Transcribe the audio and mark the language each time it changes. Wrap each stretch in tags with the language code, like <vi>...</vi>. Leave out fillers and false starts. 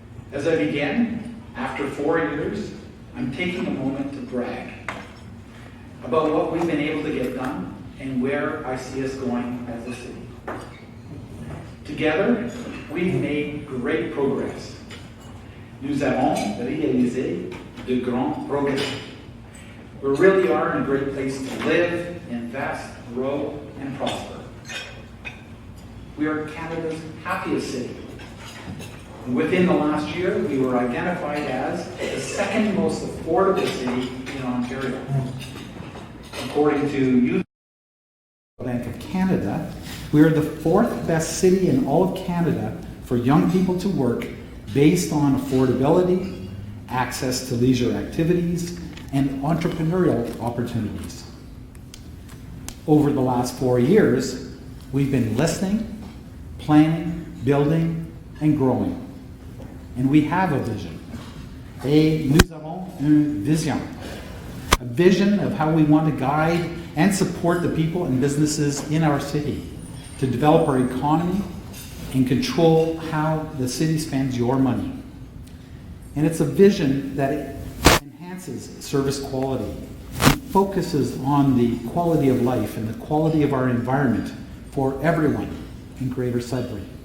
<en>As I begin, after 4 years, I'm taking a moment to brag about what we've been able to get done and where I see us going as a city. Together, we've made great progress.</en> <fr>Nous avons réalisé de grands progrès.</fr> <en>We really are in a great place to live, invest, grow, and prosper. We are Canada's happiest city. Within the last year, we were identified as the second most affordable city in Ontario. According to Youth Bank of Canada, we are the 4th best city in all of Canada for young people to work based on affordability, access to leisure activities, and entrepreneurial opportunities. Over the last 4 years, we've been listening, planning, building, and growing. And we have a vision.</en> <fr>Et nous avons une vision.</fr> <en>A vision of how we want to guide and support the people and businesses in our city to develop our economy and control how the city spends your money. And it's a vision that enhances service quality, focuses on the quality of life and the quality of our environment for everyone in Greater Sudbury.</en>